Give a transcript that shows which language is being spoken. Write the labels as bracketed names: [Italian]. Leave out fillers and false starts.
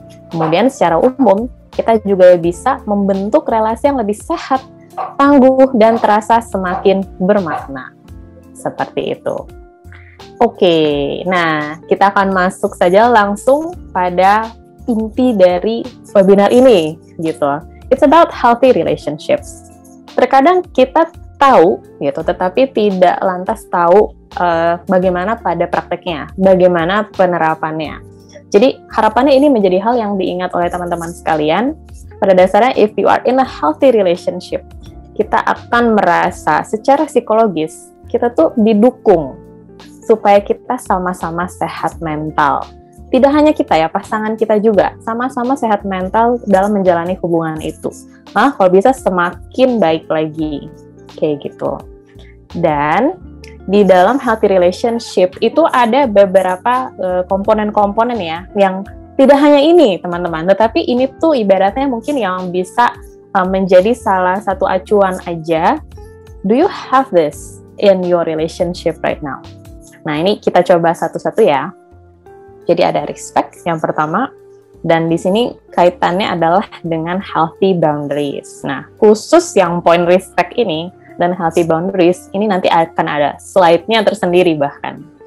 [Indonesian] Kemudian secara umum, kita juga bisa membentuk relasi yang lebih sehat, tangguh, dan terasa semakin bermakna. Seperti itu. Oke, nah kita akan masuk saja langsung pada inti dari webinar ini, gitu. [English] It's about healthy relationships. [Indonesian] Terkadang kita tahu, gitu, tetapi tidak lantas tahu bagaimana pada prakteknya, bagaimana penerapannya. Jadi harapannya ini menjadi hal yang diingat oleh teman-teman sekalian. Pada dasarnya, [English] if you are in a healthy relationship, [Indonesian] kita akan merasa secara psikologis kita tuh didukung supaya kita sama-sama sehat mental. Tidak hanya kita ya, pasangan kita juga sama-sama sehat mental dalam menjalani hubungan itu. Nah, kalau bisa semakin baik lagi, kayak gitu. Dan di dalam healthy relationship itu ada beberapa komponen-komponen ya, yang tidak hanya ini teman-teman, tetapi ini tuh ibaratnya mungkin yang bisa menjadi salah satu acuan aja [English] Do you have this in your relationship right now? [Indonesian] Nah, ini kita coba satu-satu ya. Jadi ada respect yang pertama, dan di sini kaitannya adalah dengan healthy boundaries. Nah, khusus yang poin respect ini dan healthy boundaries, ini nanti akan ada slide-nya tersendiri bahkan.